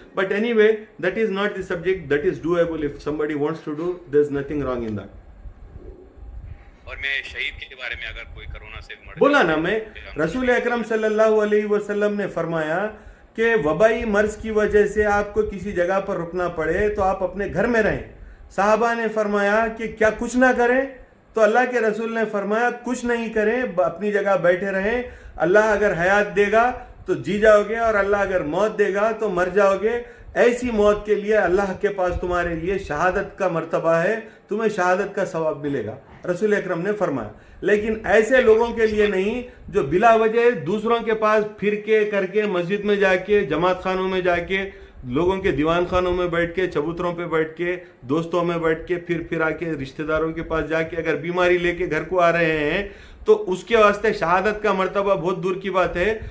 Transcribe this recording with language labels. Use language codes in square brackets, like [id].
[en] But anyway, that is not the subject. That is doable. If somebody wants to do, there is nothing wrong in that. [ur] اور میں شہید کے بارے میں اگر کوئی کرونا سے بولا نا, میں رسول اکرم صلی اللہ علیہ وسلم نے فرمایا کہ وبائی مرض کی وجہ سے آپ کو کسی جگہ پر رکنا پڑے تو آپ اپنے گھر میں رہیں. صحابہ نے فرمایا کہ کیا کچھ نہ کریں؟ تو اللہ کے رسول نے فرمایا کچھ نہیں کریں, اپنی جگہ بیٹھے رہیں. اللہ اگر حیات دے گا تو جی جاؤ گے اور اللہ اگر موت دے گا تو مر جاؤ گے. ایسی موت کے لیے اللہ کے پاس تمہارے لیے شہادت کا مرتبہ ہے, تمہیں شہادت کا ثواب ملے گا, رسول اکرم نے فرمایا. لیکن ایسے لوگوں کے لیے نہیں جو بلا وجہ دوسروں کے پاس پھر کے کر کے مسجد میں جا کے, جماعت خانوں میں جا کے, لوگوں کے دیوان خانوں میں بیٹھ کے, چبوتروں پہ بیٹھ کے, دوستوں میں بیٹھ کے, پھر آ کے رشتہ داروں کے پاس جا کے اگر بیماری لے کے گھر کو آ رہے ہیں تو اس کے واسطے شہادت کا مرتبہ بہت دور کی بات ہے.